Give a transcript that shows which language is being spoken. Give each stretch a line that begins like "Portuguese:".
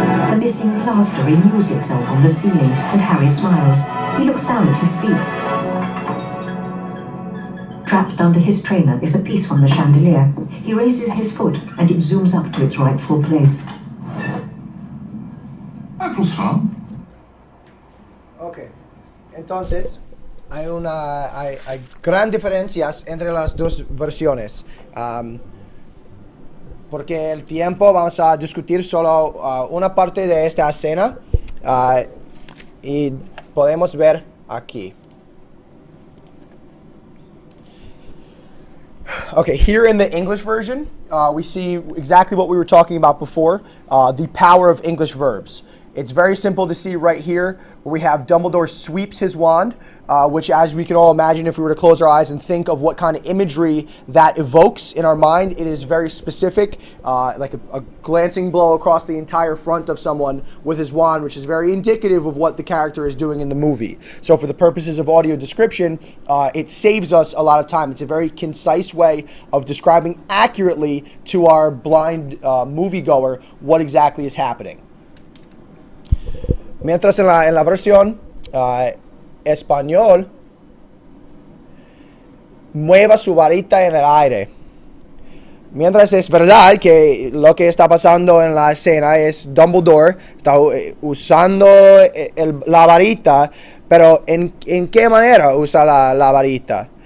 English: The missing plaster renews itself on the ceiling and Harry smiles. He looks down at his feet. Trapped under his trainer is a piece from the chandelier. He raises his foot and it zooms up to its rightful place. That was fun.
Spanish: Ok, entonces hay gran diferencias entre las dos versiones. Porque el tiempo vamos a discutir solo una parte de esta escena y podemos ver aquí.
English: Okay, here in the English version, we see exactly what we were talking about before, the power of English verbs. It's very simple to see right here, where we have Dumbledore sweeps his wand, which, as we can all imagine, if we were to close our eyes and think of what kind of imagery that evokes in our mind, it is very specific, like a glancing blow across the entire front of someone with his wand, which is very indicative of what the character is doing in the movie. So for the purposes of audio description, it saves us a lot of time. It's a very concise way of describing accurately to our blind moviegoer what exactly is happening.
Spanish: Mientras en la versión español, mueva su varita en el aire. Mientras es verdad que lo que está pasando en la escena es Dumbledore está usando la varita, pero ¿en qué manera usa la varita?